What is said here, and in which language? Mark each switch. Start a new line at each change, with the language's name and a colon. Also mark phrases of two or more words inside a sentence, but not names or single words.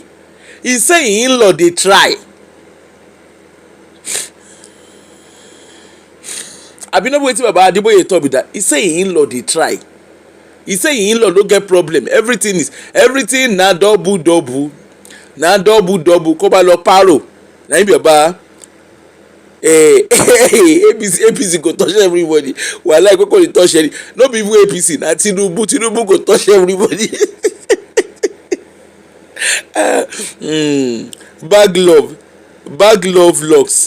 Nigerian Pidgin: He say him in-law dey try. Abi no be wetin Baba Adeboye talk be that? He say him in-law dey try. He say him in-law no get problem. Everything na double. Na double
Yoruba: kó bá lọ paro.
Nigerian Pidgin: Na him be Baba. APC go touch everybody. Wahala Ikoko dey touch any. No be even APC, na Tinubu go touch everybody. Bag love locks.